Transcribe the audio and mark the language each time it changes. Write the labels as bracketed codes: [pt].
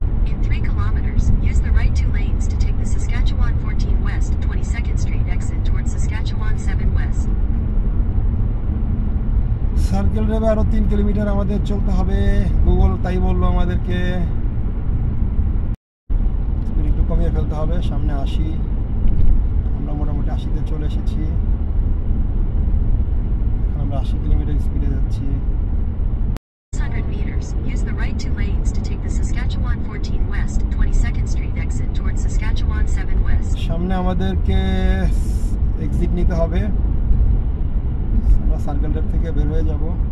[en] In 3 kilometers, use the right 2 lanes to take the Saskatchewan 14 West 22nd Street exit towards Saskatchewan 7 West. [bn] Circle ড্রাইভে আরো 3 kilometre আমাদের চলতে হবে, Google তাই বললো আমাদেরকে। একটু কমিয়ে ফেলতে হবে, সামনে 80, আমরা মোটামুটি 80তে চলে এসেছি। এখন আমরা 80 কিলোমিটার স্পিডে যাচ্ছি। [en] 600 meters, use the right 2 lanes to take the Saskatchewan 14 West 22nd Street exit towards Saskatchewan 7 West. [bn] সামনে আমাদেরকে এক্সিট নিতে হবে, আমরা সার্কেল ড্রাইভ থেকে বের হয়ে যাব।